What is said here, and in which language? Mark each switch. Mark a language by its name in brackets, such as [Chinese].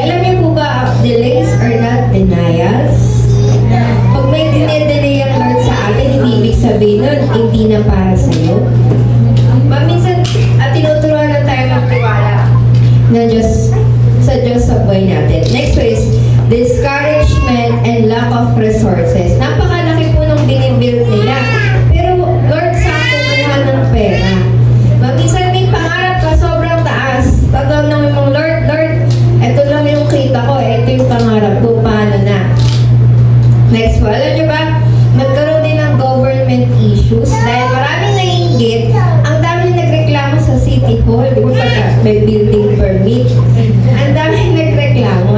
[Filipino] Alam niyo po ba, [English] delays are not denials? [Filipino] Pag may dinedelay ang Lord sa atin, hindi ibig sabihin nun, hindi na para sa'yo. Minsan, tinuturuan na tayo magtiwala na Diyos, sa Diyos sa buhay natin. [English] Next is, discouragement and lack of resources. [Filipino] Napakalaki po nung binibuild nila. Pero, Lord, saan kumuha ng pera? Minsan may pangarap ka, sobrang taas. Tatawag naman mong, Lord, eto lang yung kita ko, eto yung pangarap ko, paano na? Next po, alam niyo ba, nagkaroon din ng government issues dahil maraming naiinggit, ang dami nagreklamo sa City Hall, di ba pagka may building permit, ang dami nagreklamo.